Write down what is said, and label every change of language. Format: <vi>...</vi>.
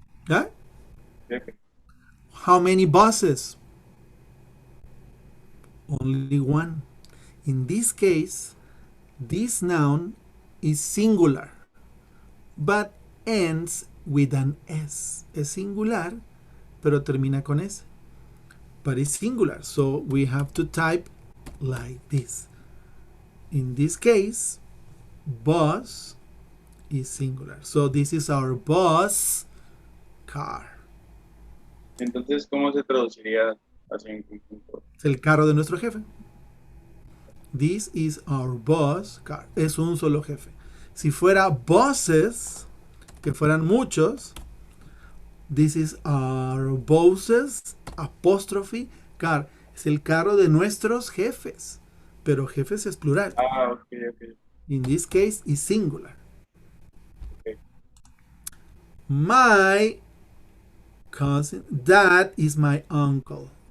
<es>¿Ah? Jefe.</es> <en>How many bosses? Only one. In this case, this noun is singular, but ends with an S.</en> <es>Es singular, pero termina con S.</es> <en>But it's singular, so we have to type like this. In this case, boss is singular. So this is our boss car.</en> <es>Entonces, ¿cómo se traduciría así en conjunto. Es el carro de nuestro jefe.</es> <en>This is our boss car.</en> <es>Es un solo jefe. Si fuera bosses, que fueran muchos,</es> <en>this is our bosses apóstrofe car.</en> <es>Es el carro de nuestros jefes. Pero jefes es plural. Ah, ok, ok.</es> <en>In this case, is singular. Ok. My cousin, that is my uncle.</en>